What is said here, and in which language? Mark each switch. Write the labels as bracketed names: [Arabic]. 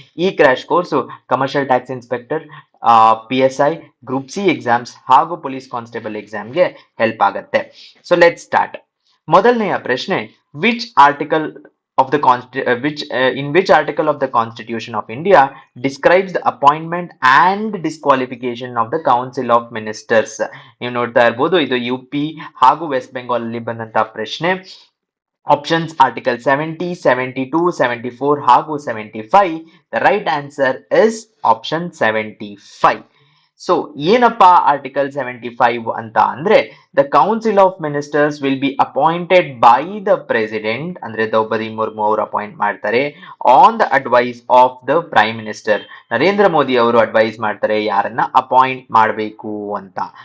[Kannada] ಈ crash course commercial tax inspector, PSI, group C exams ಹಾಗೂ police constable ಎಕ್ಸಾಮ್ಗೆ help ಆಗುತ್ತೆ. [English] So let start. [Kannada] ಮೊದಲನೆಯ ಪ್ರಶ್ನೆ, [English] Which article of the in which article of the Constitution of India describes the appointment and disqualification of the Council of Ministers? [Kannada] ನೀವು ನೋಡ್ತಾ ಇರಬಹುದು, ಇದು UP ಹಾಗೂ ವೆಸ್ಟ್ ಬೆಂಗಾಲ್ ಅಲ್ಲಿ ಬಂದಂತಹ ಪ್ರಶ್ನೆ. ಆಪ್ಷನ್ಸ್ ಆರ್ಟಿಕಲ್ 70, 72, 74 ಹಾಗೂ 75. [English] The right answer is option 75. [Kannada] So ಏನಪ್ಪಾ ಆರ್ಟಿಕಲ್ 75 ಅಂತ ಅಂದ್ರೆ, [English] the council of ministers will be appointed by the president, [Kannada] ಅಂದ್ರೆ ದ್ರೌಪದಿ ಮುರ್ಮು ಅವರು ಅಪಾಯಿಂಟ್ ಮಾಡ್ತಾರೆ, [English] On the advice of the prime minister. [Kannada] Narendra Modi ಅವರು ಅಡ್ವೈಸ್ ಮಾಡ್ತಾರೆ ಯಾರನ್ನ ಅಪಾಯಿಂಟ್ ಮಾಡಬೇಕು ಅಂತ.